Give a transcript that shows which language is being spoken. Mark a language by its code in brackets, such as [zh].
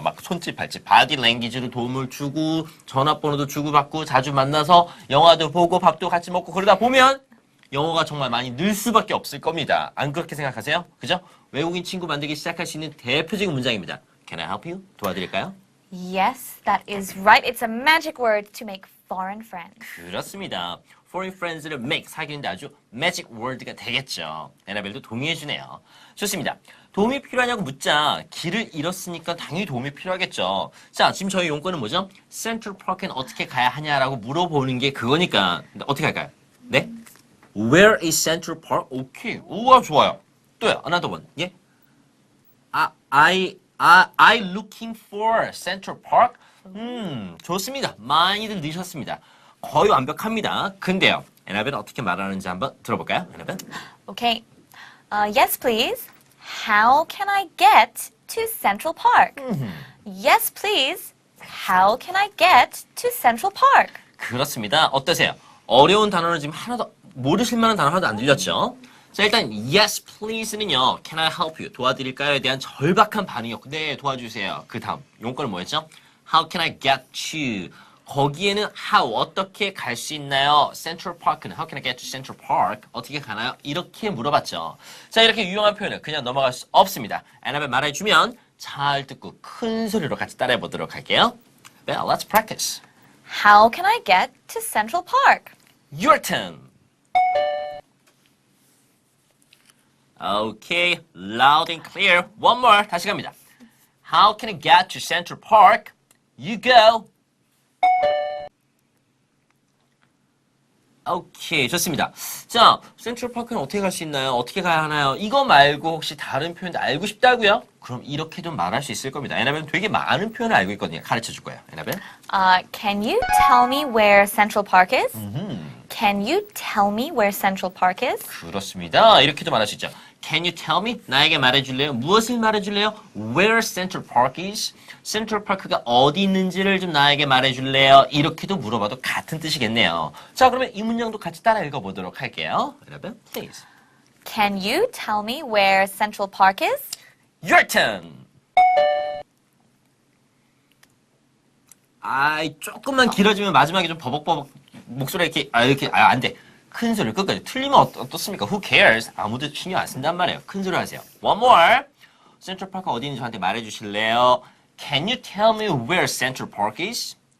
[ko] 막 손짓 발짓 바디 랭귀지로 도움을 주고 전화번호도 주고받고 자주 만나서 영화도 보고 밥도 같이 먹고 그러다 보면 영어가 정말 많이 늘 수밖에 없을 겁니다. 안 그렇게 생각하세요? 그죠? 외국인 친구 만들기 시작할 수 있는 대표적인 문장입니다. [en] Can I help you? [ko] 도와드릴까요? [en] Yes, that is right. It's a magic word to make foreign friends. [ko] 그렇습니다. [en] Foreign friends [ko] 를 make, 사귀는데 아주 [en] magic word [ko] 가 되겠죠. 에나벨도 동의해주네요. 좋습니다. 도움이 필요하냐고 묻자 길을 잃었으니까 당연히 도움이 필요하겠죠. 자, 지금 저희 용건은 뭐죠? Central Park엔 어떻게 가야 하냐라고 물어보는 게 그거니까 어떻게 할까요? 네? [en] Where is Central Park? [ko] 오케이. 우와, 좋아요. 또요. [en] Another one. [ko] 예? [en] I looking for Central Park? [ko] 좋습니다. 많이들 넣으셨습니다. 거의 완벽합니다. 근데요, 에나벨은 어떻게 말하는지 한번 들어볼까요? 에나벨? [en] Okay. Yes, please. How can I get to Central Park? Yes, please. How can I get to Central Park? [ko] 그렇습니다. 어떠세요? 어려운 단어는 지금 하나도 모르실 만한 단어 하나도 안 들렸죠? 자, 일단 yes please는요. [en] Can I help you? [ko] 도와드릴까요?에 대한 절박한 반응이었고 네, 도와주세요. 그 다음 용건은 뭐였죠? [en] How can I get to? [ko] 거기에는 how 어떻게 갈 수 있나요? [en] Central Park는 how can I get to Central Park? [ko] 어떻게 가나요? 이렇게 물어봤죠. 자, 이렇게 유용한 표현을 그냥 넘어갈 수 없습니다. 애나벨 말해주면 잘 듣고 큰 소리로 같이 따라해 보도록 할게요. [en] Well, let's practice. How can I get to Central Park? Your turn. Okay, loud and clear. One more. [ko] 다시 갑니다. [en] How can I get to Central Park? You go. [ko] 오케이, 좋습니다. 자, 센트럴파크는 어떻게 갈 수 있나요? 어떻게 가야 하나요? 이거 말고 혹시 다른 표현도 알고 싶다고요? 그럼 이렇게 좀 말할 수 있을 겁니다. 에나벨은 되게 많은 표현을 알고 있거든요. 가르쳐 줄 거예요. 에나벨. [en] Can you tell me where Central Park is? Can you tell me where Central Park is? [ko] 그렇습니다. 이렇게도 말할 수 있죠. [en] Can you tell me? [ko] 나에게 말해줄래요? 무엇을 말해줄래요? [en] Where Central Park is? [ko] 센트럴 파크가 어디 있는지를 좀 나에게 말해줄래요? 이렇게도 물어봐도 같은 뜻이겠네요. 자, 그러면 이 문장도 같이 따라 읽어보도록 할게요. 여러분, please. [en] Can you tell me where Central Park is? Your turn. [ko] 조금만 길어지면 마지막에 좀 버벅버벅 목소리 이렇게 안 돼. 큰 소리 끝까지. 틀리면 어떻습니까? [en] Who cares? [ko] 아무도 신경 안 쓴단 말이에요. 큰 소리 하세요. [en] One more. [ko] 센트럴 파크 어디 있는지 저한테 말해주실래요? [en] Can you tell me where Central Park is?